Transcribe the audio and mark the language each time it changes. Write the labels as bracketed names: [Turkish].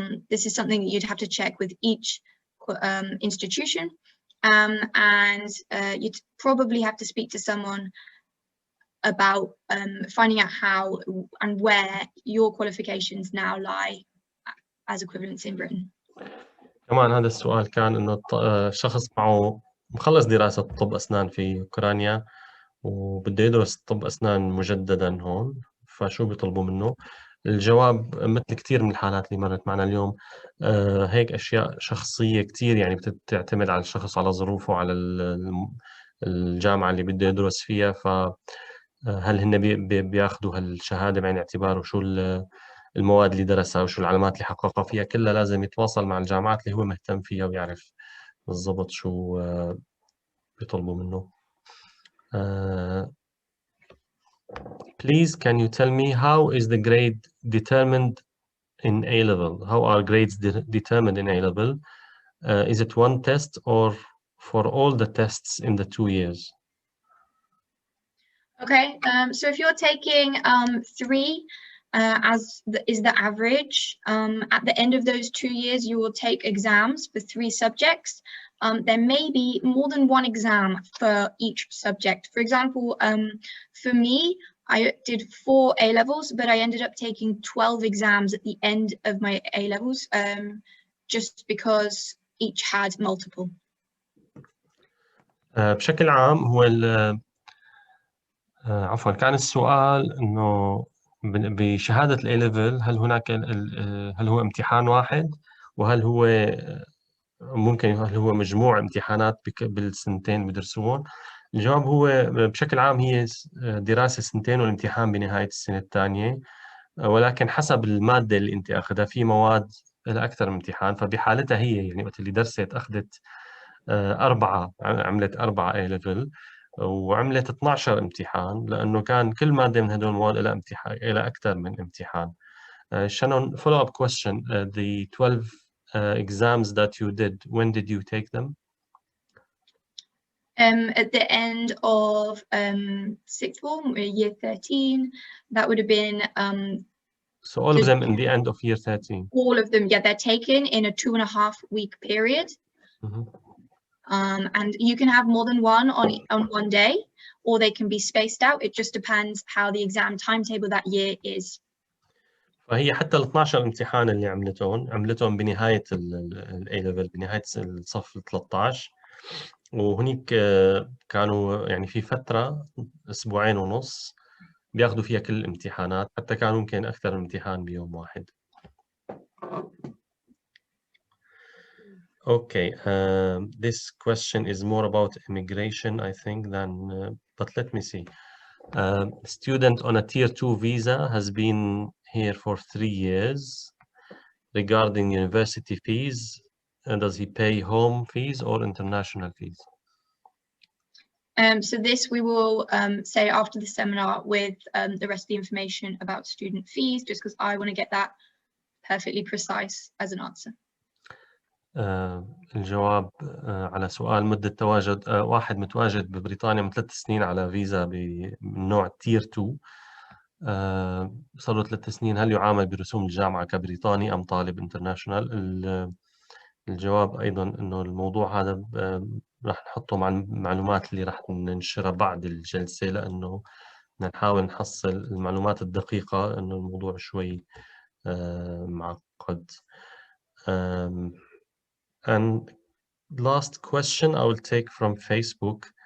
[English] This is something that you'd have to check with each institution, and you'd probably have to speak to someone about finding out how and where your qualifications now lie as equivalents in Britain. [Arabic] كمان هذا السؤال كان إنه شخص معه مخلص دراسة طب أسنان في أوكرانيا وبده يدرس طب أسنان مجددا هون، فشو بيطلبوا منه؟ الجواب مثل كثير من الحالات اللي مرت معنا اليوم هيك أشياء شخصية كثير، يعني بتعتمد على الشخص على ظروفه على الجامعة اللي بده يدرس فيها، فهل هن بياخذوا هالشهادة بعين اعتباره شو المواد اللي درسها وشو العلامات اللي حققها فيها، كلها لازم يتواصل مع الجامعات اللي هو مهتم فيها ويعرف بالضبط شو بيطلبوا منه. [English] Please, can you tell me how is the grade determined in A-level? How are grades determined in A-level? Is it one test or for all the tests in the 2 years? Okay, so if you're taking 3 is the average, at the end of those 2 years, you will take exams for 3 subjects. There may be more than one exam for each subject. For example, for me, I did 4 A-levels, but I ended up taking 12 exams at the end of my A-levels, just because each had multiple. [Arabic] بشكل عام هو عفوا كان السؤال إنه بشهادة الأي ليفل هل هو امتحان واحد وهل هو هل هو مجموع امتحانات بالسنتين بدرسوهم؟ الجواب هو بشكل عام هي دراسة 2 والامتحان بنهاية السنة الثانية، ولكن حسب المادة اللي أنت أخذها في مواد لها أكثر من امتحان، فبحالتها هي يعني وقت اللي درست أخذت 4 عملت 4 A level وعملت 12 امتحان، لأنه كان كل مادة من هدول المواد لها امتحان لها أكثر من امتحان. [English] Shannon, follow-up question. The 12 exams that you did, when did you take them? At the end of 6th form, year 13, that would have been... so all of them in the end of year 13? All of them, yeah, they're taken in a 2.5-week period. Mm-hmm. And you can have more than one on one day, or they can be spaced out. It just depends how the exam timetable that year is. [Arabic] فهي حتى ال 12 امتحان اللي عملتهم بنهاية ال A level بنهاية الصف 13، وهنيك كانوا يعني في فترة 2.5 أسبوع بياخذوا فيها كل الامتحانات، حتى كان ممكن أكثر من امتحان بيوم واحد. [English] Okay, this question is more about immigration, I think, than but let me see. Student on a tier 2 visa has been here for 3 years. Regarding university fees, does he pay home fees or international fees? So this we will say after the seminar with the rest of the information about student fees, just because I want to get that perfectly precise as an answer. [Arabic] الجواب على سؤال مدة تواجد واحد متواجد ببريطانيا من 3 سنين على فيزا من نوع تير 2. صار له 3 سنين، هل يعامل برسوم الجامعة كبريطاني أم طالب انترناشونال؟ الجواب أيضا إنه الموضوع هذا راح نحطه مع المعلومات اللي راح ننشرها بعد الجلسة، لأنه نحاول نحصل المعلومات الدقيقة، إنه الموضوع شوي معقد. [English] And last question I will take from Facebook.